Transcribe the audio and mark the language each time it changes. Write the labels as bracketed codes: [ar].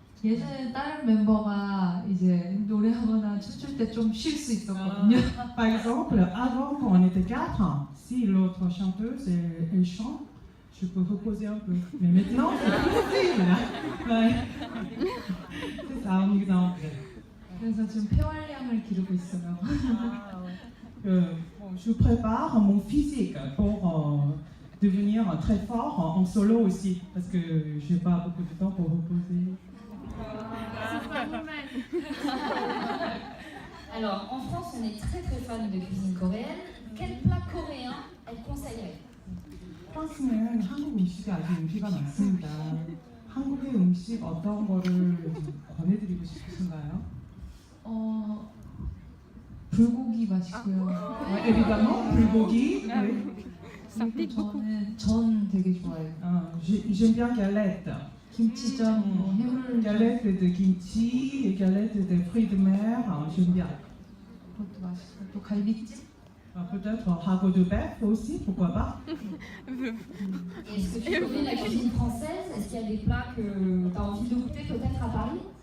[ko] 예전에 다른 멤버가 이제 노래하거나 춤출 때 좀 쉴 수 있었거든요. [fr] Par exemple, avant quand on était 4, si l'autre chanteuse elle chante, je peux reposer un peu. Mais maintenant, c'est plus possible. Ouais. C'est ça, un exemple. [ko] 그래서 지금 폐활량을 기르고 있어요. [fr] Je prépare mon physique pour devenir très fort en solo aussi, parce que je n'ai pas beaucoup de temps pour reposer. Alors, en France, on est très fan de cuisine coréenne. Quel plat coréen elle conseillerait? [ko] 프랑스는 한국 음식이 아주 인기가 많습니다. 한국의 음식 어떤 거를 권해드리고 싶으신가요? 불고기 맛있고요. [fr] évidemment, 불고기. [ko] 네. 그리고 저는 전 되게 좋아해요. [fr] J'aime bien galette. [ko] 김치전, 뭐 해물 [fr] Galette de kimchi et galette de fruits de mer, j'aime bien. [ko] 그것도 맛있고 또 갈비찜? [fr] Peut-être ragoût de bœuf aussi, pourquoi pas. Est-ce que tu connais la cuisine française? Est-ce qu'il y a des plats que tu as envie de goûter peut-être à Paris?